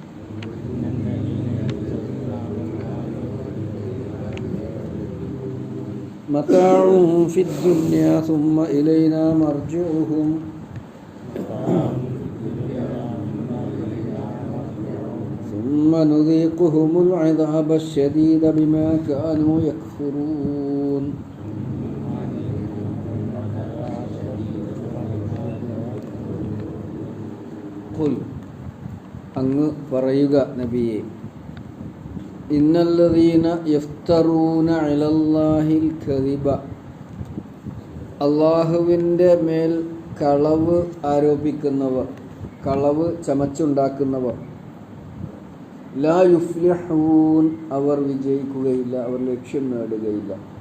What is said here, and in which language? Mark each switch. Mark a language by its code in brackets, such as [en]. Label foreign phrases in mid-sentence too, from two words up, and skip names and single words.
[ar] متاع في الدنيا ثم إلينا مرجعهم ثم نذيقهم العذاب الشديد بما كانوا يكفرون. [ml] ഖുൽ അങ്ങ് പറയുക നബിയെ, [ar] إن الذين يفترون على الله الكذب, [ml] അള്ളാഹുവിൻ്റെ മേൽ കളവ് ആരോപിക്കുന്നവർ, കളവ് ചമച്ചുണ്ടാക്കുന്നവർ, [ar] لا يفلحون, [ml] അവർ വിജയിക്കുകയില്ല, അവർ ലക്ഷ്യം നേടുകയില്ല.